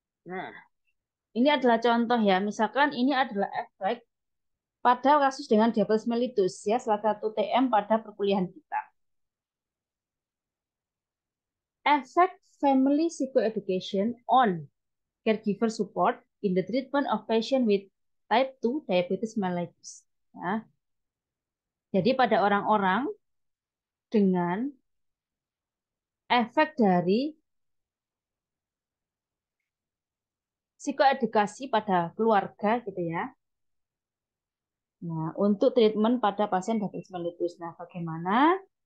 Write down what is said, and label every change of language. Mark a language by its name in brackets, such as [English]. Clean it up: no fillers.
[Indonesian] Nah, ini adalah contoh ya. Misalkan ini adalah efek pada kasus dengan diabetes mellitus ya, salah satu TM pada perkuliahan kita. [English] Effect family psychoeducation on caregiver support in the treatment of patient with type 2 diabetes mellitus. [Indonesian] Ya. Jadi pada orang-orang dengan efek dari psikoedukasi pada keluarga gitu ya. Nah, untuk treatment pada pasien diabetes mellitus. Nah, bagaimana?